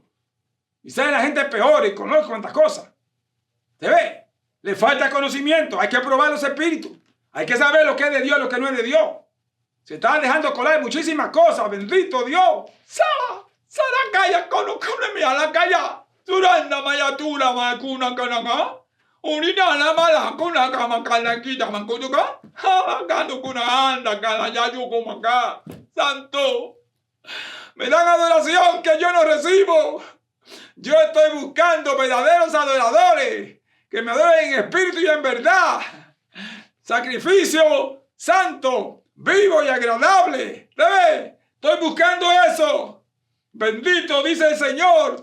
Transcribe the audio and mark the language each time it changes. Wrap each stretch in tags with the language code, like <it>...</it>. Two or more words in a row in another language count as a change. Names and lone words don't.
<es>Y sale la gente peor y conozco cuantas cosas. ¿Se ve? Le falta conocimiento, hay que probar los espíritus. Hay que saber lo que es de Dios y lo que no es de Dios. Se están dejando colar muchísimas cosas, bendito Dios. Sarakaya, mi a la calla. Suranda mayatura makuna kanaka. Urinana malakuna kamakalakita mankutuka. Habakandukuna anda kalayayukumaka. Santo. Me dan adoración que yo no recibo. Yo estoy buscando verdaderos adoradores que me adoren en espíritu y en verdad. Sacrificio santo, vivo y agradable. ¿Ves? Estoy buscando eso. Bendito dice el Señor.</es>